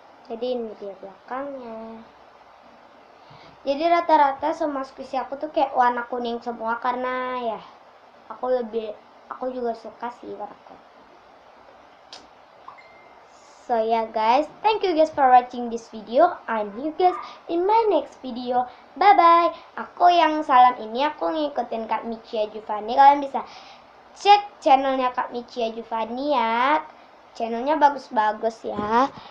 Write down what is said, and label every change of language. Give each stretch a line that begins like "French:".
Indonesian: Jadi ini dia belakangnya. Jadi rata-rata semua squishy aku tuh kayak warna kuning semua karena ya aku juga suka sih warna kuning.
English: So yeah guys, thank you guys for watching this video. I'm you guys in my next video. Bye bye.
Indonesian: Aku yang salam ini aku ngikutin Kak Michia Juvani. Kalian bisa cek channelnya Kak Michia Juvani ya. Channelnya bagus-bagus ya.